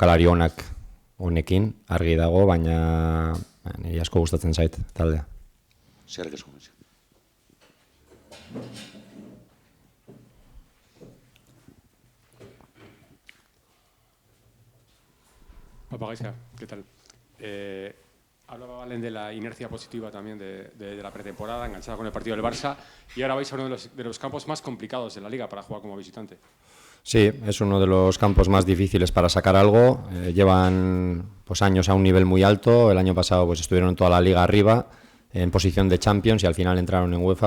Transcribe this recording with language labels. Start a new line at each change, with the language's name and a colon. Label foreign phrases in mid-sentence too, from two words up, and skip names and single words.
Basque: Jokalari onak honekin, argi dago, baina niri asko gustatzen zait taldea. Zerrek esko. Gaizka,
Spanish: ¿qué tal? Hablaba Valen de la inercia positiva también de la pretemporada, enganchada con el partido del Barça, y ahora vais a uno de los campos más complicados de la Liga para jugar como visitante. Sí, es uno de los campos más difíciles para sacar algo. Llevan años a un nivel muy alto. El año pasado estuvieron en toda la Liga arriba, en posición de Champions, y al final entraron en UEFA.